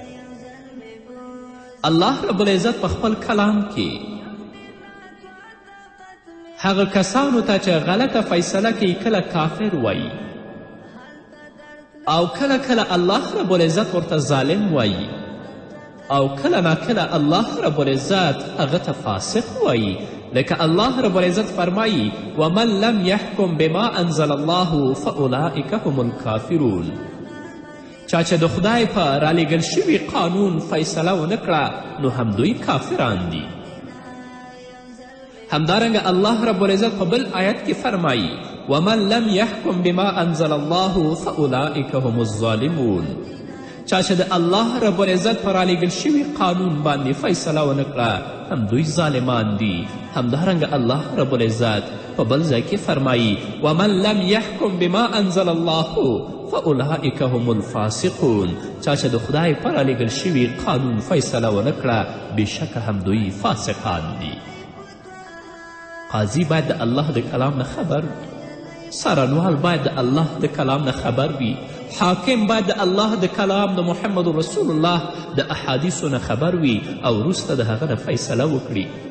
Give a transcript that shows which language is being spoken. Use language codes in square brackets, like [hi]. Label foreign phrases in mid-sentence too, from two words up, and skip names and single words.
[ps] الله رب العزت په خپل کلام کې هغه کسانو ته چې غلطه فیصله کوي کله کافر وایي او کله کله الله رب العزت ورته ظالم وایي او کله ناکله الله رب العزت هغه ته فاسق وایي. [ar] لکه الله رب العزت فرمایي ومن لم یحکم بما انزل الله فاولئک هم الکافرون. [ps] چا چې د خدای په رالیږل شوي قانون فیصله ونه کړه نو هم دوی کافران دي. همدارنګه الله رب العزت په بل آیت کې فرمایي [ar] ومن لم یحکم بما انزل الله فاولئک هم الظالمون. [ps] چا چې د الله رب العزت په رالیږل شوي قانون باندې فیصله ونه کړه هم دوی ظالمان دي. همدارنګه الله رب العزت په بل ځای کې فرمایي [ar] ومن لم یحکم بما انزل الله فاولئک هم الفاسقون. [ps] چا چې د خدای په رالیږل شوي قانون فیصله ونه کړه بېشکه هم دوی فاسقان دي. قاضي باید د الله د کلام نه خبر وي. څارنوال باید د الله د کلام نه خبر وي. حاکم باید د الله د کلام د محمد رسول الله د احادیثو نه خبر وي او وروسته د هغه نه فیصله وکړي.